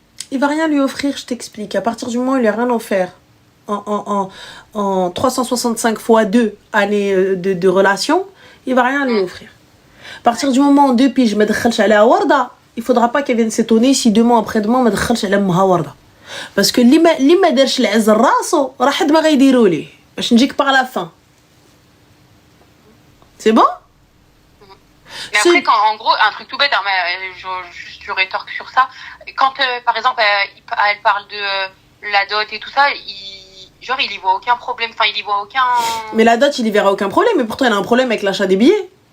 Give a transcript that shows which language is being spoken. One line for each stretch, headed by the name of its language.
French: Il va rien lui offrir, je t'explique. À partir du moment où il lui a rien offert, en 365 fois 2 années de relation, il va rien lui offrir. À partir du moment où 2 piges, me
Arabic: دخلش على ورده,
French: il faudra pas qu'elle vienne s'étonner si demain après-demain
Arabic: ما دخلش على امها ورده.
French: Parce que
Arabic: اللي ما دارش العز راسو راه حد ما غيديروا ليه باش نجيك
French: par la fin. C'est bon? Mais après, quand, en gros, un truc tout bête, hein, mais je rétorque sur ça. Quand, par exemple, elle parle de la dot et tout ça, il y voit aucun problème. Enfin, il y voit aucun... Mais la dot, il y verra aucun problème. Mais pourtant, il a un problème avec l'achat des billets.